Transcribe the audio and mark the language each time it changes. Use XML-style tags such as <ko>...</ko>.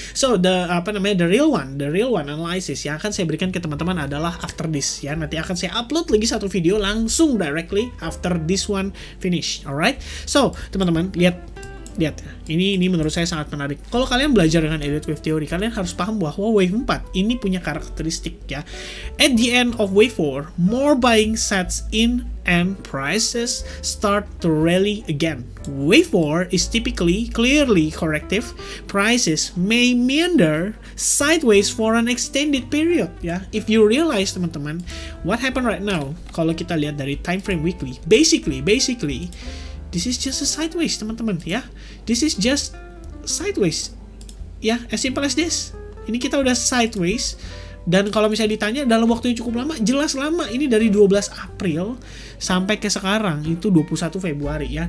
<id>So the the real one analysis yang akan saya berikan ke teman-teman adalah after this ya. Nanti akan saya upload lagi satu video langsung directly after this one finish, alright? So teman-teman lihat ini menurut saya sangat menarik. Kalau kalian belajar dengan Elliott Wave Theory, kalian harus paham bahwa wave 4 ini punya karakteristik ya.</id> <en>At the end of wave 4, more buying sets in and prices start to rally again. Wave 4 is typically clearly corrective. Prices may meander sideways for an extended period ya. If you realize teman-teman, what happened right now, kalau kita lihat dari time frame weekly, basically this is just a sideways teman-teman ya. This is just sideways ya, as simple as this.</en> <id>Ini kita udah sideways. Dan kalau misalnya ditanya dalam waktu yang cukup lama, jelas lama. Ini dari 12 April sampai ke sekarang itu 21 Februari ya.</id>